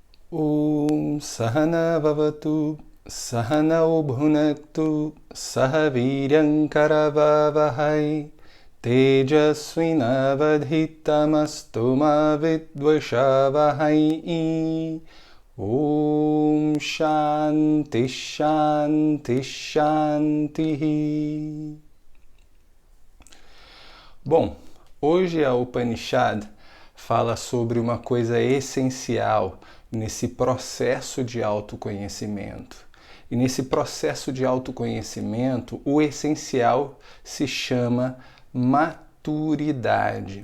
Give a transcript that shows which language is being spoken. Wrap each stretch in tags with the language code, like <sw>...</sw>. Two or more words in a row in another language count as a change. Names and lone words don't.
<sa>Om Sahana Vavatu Sahanao Bhunaktu Sahaviryam Karavavahai Tejasvinavadhitamastu ma vidvashavahai. Om Shanti Shanti Shanti.</sa> <pt>Bom, hoje a Upanishad fala sobre uma coisa essencial nesse processo de autoconhecimento. E nesse processo de autoconhecimento, o essencial se chama maturidade.</pt>